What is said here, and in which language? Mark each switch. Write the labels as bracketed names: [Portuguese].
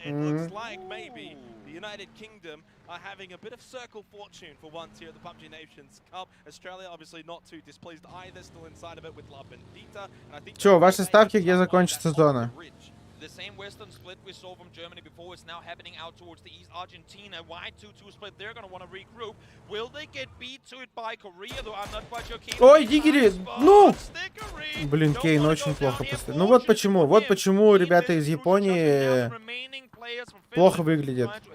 [English] It looks like maybe the United Kingdom are having a bit of circle fortune for once here at the PUBG Nations Cup. Australia obviously not too displeased either, still inside of it with La Bendita. [Russian] Чё, ваши ставки, где закончится зона? [English] The same western split we saw from Germany before is now happening out towards the east. Argentina, wide 2-2 split, they're going to want to regroup. Will they get beat to it by Korea, though I'm not quite sure. [Russian] Ой, Диггери, ну! Блин, Кейн очень плохо поставил. Ну вот почему ребята из Японии плохо выглядят.